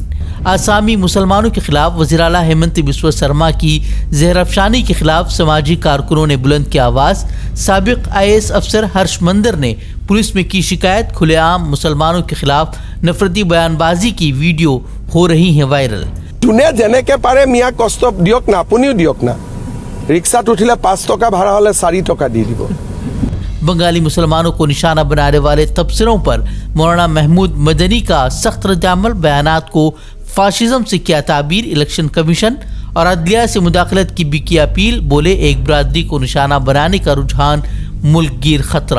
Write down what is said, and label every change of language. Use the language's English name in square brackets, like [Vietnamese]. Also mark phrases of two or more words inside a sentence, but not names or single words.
[Urdu] آسامی مسلمانوں کے خلاف وزیر اعلیٰ ہیمنت بسوا سرما کی زہر افشانی کے خلاف سماجی کارکنوں نے بلند کی آواز۔ سابق IAS افسر ہرش مندر نے پولیس میں کی شکایت۔ کھلے عام مسلمانوں کے خلاف نفرتی بیان بازی کی ویڈیو ہو رہی ہیں وائرل۔ [Assamese] যোনে যেনেকে পাৰে মিয়া কষ্ট দিয়ক না, আপুনিও দিয়ক না। ৰিক্সাত উঠিলে 5 টকা ভাড়া হ'লে 4 টকা দি দিব। [Urdu] بنگالی مسلمانوں کو نشانہ بنانے والے تبصروں پر مولانا محمود مدنی کا سخت ردعمل۔ بیانات کو فاشزم سے کیا تعبیر۔ الیکشن کمیشن اور عدلیہ سے مداخلت کی بھی کی اپیل۔ بولے ایک برادری کو نشانہ بنانے کا رجحان ملک گیر خطرہ۔